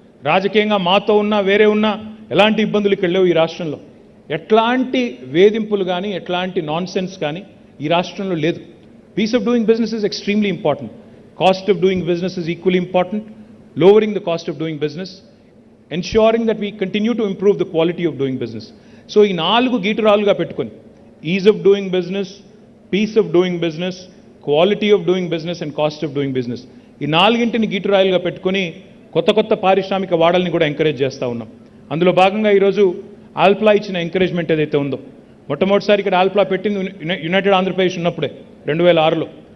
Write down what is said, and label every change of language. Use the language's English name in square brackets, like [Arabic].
[Telugu] రాజకీయంగా మాతో ఉన్నా వేరే ఉన్నా ఎలాంటి ఇబ్బందులు ఇక్కడ లేవు. ఈ రాష్ట్రంలో ఎట్లాంటి వేధింపులు కానీ ఎట్లాంటి నాన్సెన్స్ కానీ ఈ రాష్ట్రంలో లేదు. [English] Peace of doing business is extremely important. Cost of doing business is equally important. Lowering the cost of doing business, ensuring that we continue to improve the quality of doing business. [Telugu] So ఈ 4 గీటురాలుగా పెట్టుకొని [English] ease of doing business, [Telugu] piece of doing business, quality of doing business and cost of doing business, ఈ 4ంటిని గీటురాయిలుగా పెట్టుకొని కొత్త పారిశ్రామిక వాడల్ని కూడా encourage చేస్తూ ఉన్నాం. అందులో భాగంగా ఈరోజు ఆల్ప్లా ఇచ్చిన ఎంకరేజ్మెంట్ ఏదైతే ఉందో, మొట్టమొదటిసారి ఇక్కడ ఆల్ప్లా పెట్టింది యునైటెడ్ ఆంధ్రప్రదేశ్ ఉన్నప్పుడే 2006లో.